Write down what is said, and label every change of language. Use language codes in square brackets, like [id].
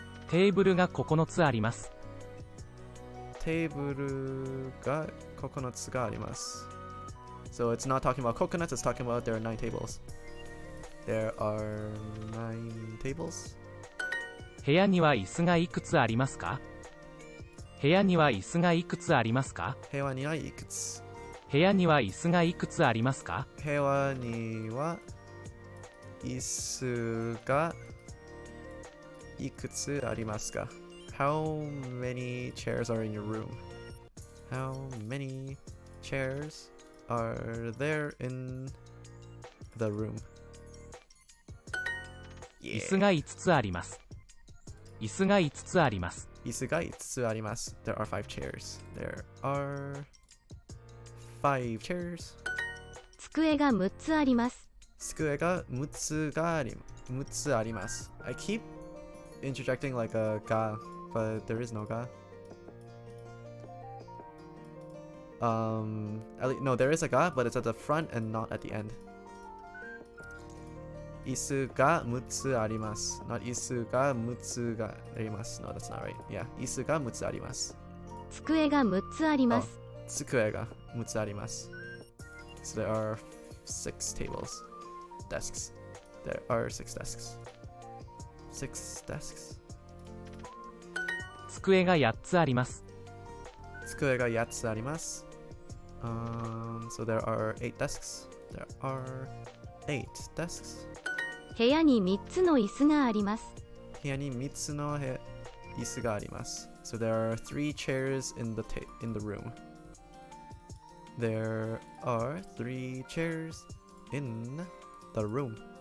[ja] テーブルが9つあります。テーブルが9つがあります。 [en] So it's not talking about coconuts, it's talking about there are 9 tables. There are 9 tables. [ja] 部屋には椅子がいくつありますか？部屋には椅子がいくつありますか？部屋にはいくつ？部屋には椅子がいくつありますか？部屋には椅子がいくつありますか？ [en] How many chairs are in your room? How many chairs are there in the room? [ja] 椅子が5つあります。椅子が5つあります。椅子が5つあります。 [en] There are 5 chairs. There are 5 chairs. [ja] 机が6つあります。机が6つあります。 [en] I keep interjecting like a ga, but there is no ga. No, there is a ga, but it's at the front and not at the end. [ja] 椅子が6つあります。 [en] Not [ja] 椅子が6つがあります。 [en] No, that's not right. [ja] Yeah, 椅子が6つあります。机が6つあります。机が6つあります。 [en] So there are 6 tables. Desks. There are 6 desks. 6 desks. [ja] 机が8つあります。机が8つあります。 [en] So there are 8 desks. There are 8 desks. [ja] 部屋に3つの椅子があります。部屋に3つの椅子があります。 [en] So there are 3 chairs in the room. There are 3 chairs in the room.